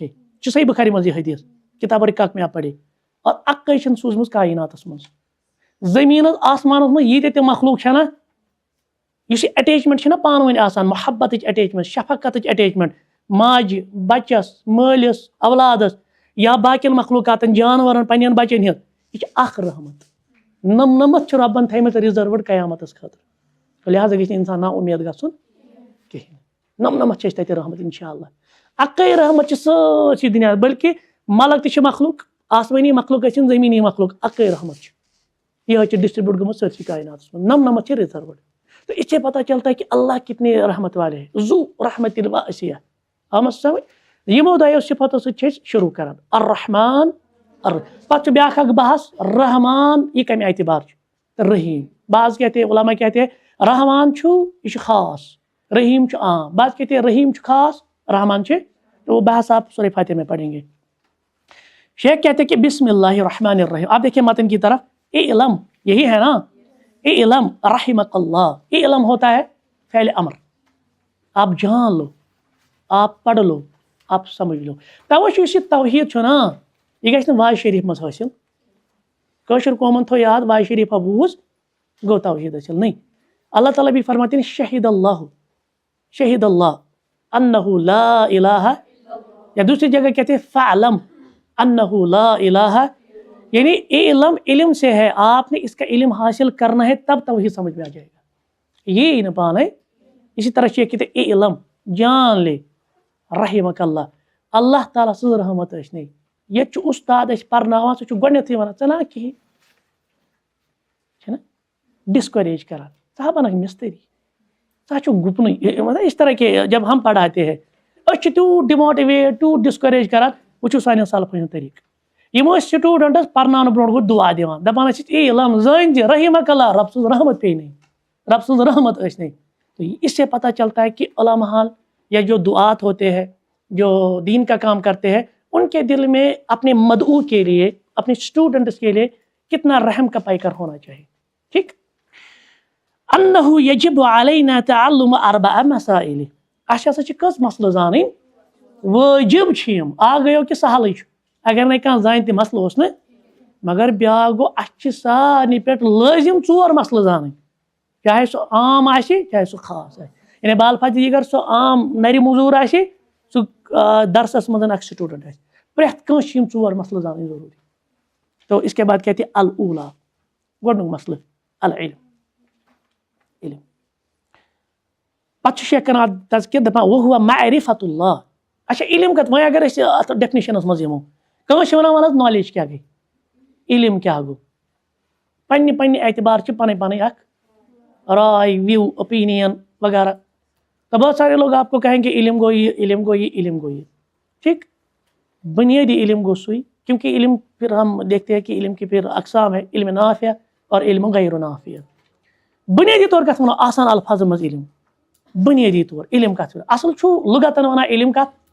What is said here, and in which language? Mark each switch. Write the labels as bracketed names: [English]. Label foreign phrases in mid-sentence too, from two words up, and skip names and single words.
[Kashmiri] صحیح بخاری منٛز یہ حدیث, [Urdu] کتاب رقاق میں آپ پڑھے. [Kashmiri] اور اکے چھنہٕ سوٗزمٕژ کائناتس منٛز, زمین آسمانس منٛز ییٖتیاہ تہِ مخلوق چھےٚ نا, یُس یہِ اٹیچمنٹ چھِ نا پانہٕ ؤنۍ آسان, محبتٕچ اٹیچمنٹ, شفقتٕچ اٹیچمنٹ, ماجہِ بچس مٲلِس اولادس یا باقین مخلوقاتن جانورن پننٮ۪ن بچن ہٕنٛز, یہِ چھِ اکھ رحمت. 99 چھِ رۄبن تھٲیمٕتۍ رِزروٕڈ قیامتس خٲطرٕ. لہٰذا گژھِ نہٕ انسان نا اُمید گژھُن کِہینۍ. 99 چھِ اَسہِ تَتہِ رحمت انشاء اللہ. اکے رحمت چھِ سٲرسٕے دُنیا, بلکہ ملک تہِ چھِ مخلوق, آسمٲنی مخلوق ٲسِن زمینی مخلوق, اکے رحمت چھِ. یہ چھِ ڈسٹریبیوٹ گٔمٕژ سٲرسٕے کائناتس منٛز, 99 چھِ رِزروٕڈ. [Urdu] تو اس سے پتہ چلتا ہے کہ اللہ کتنے رحمت والے ہیں, [Arabic] ذو رحمت الواسعہ. [Kashmiri] آمد سمجھ. یمو دۄیو صفتو سۭتۍ چھِ أسۍ شروع کران, الرحمان پتہٕ چھُ بیاکھ اکھ بحث رحمان, یہ کمہِ اعتبار چھُ, رحیم. [Urdu] بعض کہتے ہیں علماء کہتے ہیں [Kashmiri] رحمان چھُ یہ چھُ خاص, رحیم چھُ عام. [Urdu] بعض کہتے ہیں [Kashmiri] رحیم چھُ خاص, رحمان چھُ, [Urdu] تو وہ بحث آپ سورہ فاتحہ میں پڑھیں گے. شیخ کہتے ہیں کہ بسم اللہ الرحمن الرحیم. آپ دیکھیں متن کی طرف, علم یہی ہے نا, [Arabic] علم رحمک اللہ. [Urdu] علم ہوتا ہے فعل امر, آپ جان لو, آپ پڑھ لو, آپ سمجھ لو. [Kashmiri] توجہ یہ توحید چھو نا, یہ گژھِ نہٕ واعظ شریف منٛز حٲصِل کٲشُر قومن تھوٚو یاد واعظ شریفا بوٗز گوٚو توحیٖد حٲصِل [Urdu] نہیں اللہ تعالیٰ بھی فرماتے ہیں [Kashmiri] شہید [Arabic] اللہ انہو لا الہ [Urdu] یا دوسری جگہ کہتے ہیں [Arabic] فعلم انہو لا الہ [Urdu] یعنی علم سے ہے آپ نے اس کا علم حاصل کرنا ہے تب توحید سمجھ میں آ جائے گا یہ نہ پانے اسی طرح یہ کہتے ہیں علم جان لے رحمک اللہ [Kashmiri] تعالیٰ سٕنٛز رحمت [Urdu] نہیں [Kashmiri] یہ استاد پرناوان سہ گۄڈنیتھٕے ونان ژٕ نا کہیٖنۍ چھُنہ ڈسکوریج کران ژٕ بنکھ مستری ژٕ چھُکھ گُپنٕے [Urdu] مطلب اس طرح کے جب ہم پڑھاتے ہیں [Kashmiri] أسۍ چھِ تیوٗت ڈِموٹِویٹ تیوٗت ڈسکوریج کران وٕچھو سانٮ۪ن سلفن ہُنٛد طریٖقہٕ یِم ٲسۍ سٹوٗڈنٹس پرناونہٕ برونٛٹھ گۄڈٕ دعا دِوان دپان ٲسۍ علم زٲنۍ زِ رحمک اللہ رب سٕنٛز رحمت پیٚیہِ نہیں رب سٕنٛز رحمت ٲسۍ نہیں [Urdu] تو اس سے پتہ چلتا ہے کہ علماء یا جو دعات ہوتے ہیں جو دین کا کام کرتے ہیں ان کے دل میں اپنے مدعو کے لیے اپنے اسٹوڈنٹس کے لیے کتنا رحم کا پیکر ہونا چاہیے ٹھیک [Arabic] انہو یجب علینا تعلم اربع مسائل [Kashmiri] اَسہِ ہسا چھِ کٔژ مسلہٕ زانٕنۍ وٲجب چھِ یِم اکھ گٔیو کہِ سہلٕے چھُ اگر نہٕ کانٛہہ زانہِ تہِ مسلہٕ اوس نہٕ مگر بیٛاکھ گوٚو اَسہِ چھِ سارنٕے پٮ۪ٹھ لٲزم 4 مسلہٕ زانٕنۍ چاہے سُہ عام آسہِ چاہے سُہ خاص آسہِ یعنی بال فاتح دیگر سُہ عام نرِ موٚزوٗر آسہِ سُہ درسس منٛز اکھ سٹوٗڈنٹ آسہِ پرٛٮ۪تھ کٲنٛسہِ چھِ یِم 4 مسلہٕ زانٕنۍ ضروٗری [Urdu] تو اس کے بعد کہتے ہیں [Kashmiri] الاولا گۄڈنیُک مسلہٕ العلم علم پتہٕ چھُ شیخ کران تذکر دپان وہو معرفت اللہ اچھا علم کتھ وۄنۍ اگر أسۍ اتھ ڈیفنِشنس منٛز یِمو کٲنٛسہِ چھِ ونان وَلہٕ حظ نالیج کیٛاہ گٔے علم کیٛاہ گوٚو پننہِ اعتبار چھِ پنٕنۍ پنٕنۍ اکھ رائے [English] view opinion [Kashmiri] وغیرہ [Urdu] تو بہت سارے لوگ آپ کو کہیں گے علم گو یہ علم گو یہ علم گو یہ ٹھیک بنیادی علم گو سوئی کیونکہ علم پھر ہم دیکھتے ہیں کہ علم کی پھر اقسام ہے [Kashmiri] علم نافع اور علم غیر نافع بنیادی طور کتھ ونو آسان الفاظ منٛز علم بنیادی طور علم کتھ اصل چھُ لغتن ونان علم کتھ